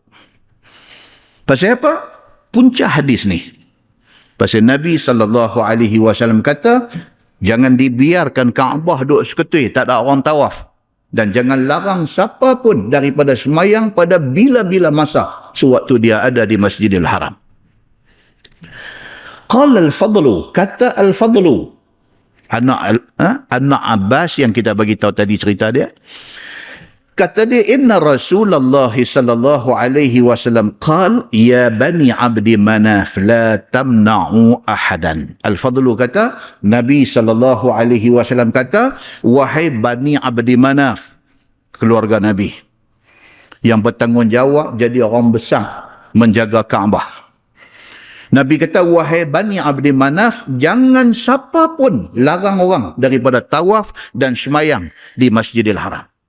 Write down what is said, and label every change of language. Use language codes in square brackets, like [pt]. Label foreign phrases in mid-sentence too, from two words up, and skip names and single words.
[ms] Pasal apa? Punca hadis ni. Pasal Nabi SAW kata, jangan dibiarkan Kaabah duduk seketui, tak ada orang tawaf. Dan jangan larang siapa pun daripada semayang pada bila-bila masa sewaktu dia ada di Masjidil Haram. [ar] قال الفضل, [ms] kata al-Fadlu, anak Abbas yang kita bagi tahu tadi cerita dia, kata dia, [ar] إن رسول الله صلى الله عليه وسلم قال يا بني عبد مناف لا تمنعوا أحدا. [ms] Al-Fadlu kata, Nabi [ar] صلى الله عليه وسلم [ms] kata, wahai bani abdi manaf, keluarga Nabi yang bertanggungjawab jadi orang besar menjaga Kaabah. Nabi kata, wahai Bani Abdi Manaf, jangan siapa pun larang orang daripada tawaf dan semayang di Masjidil Haram.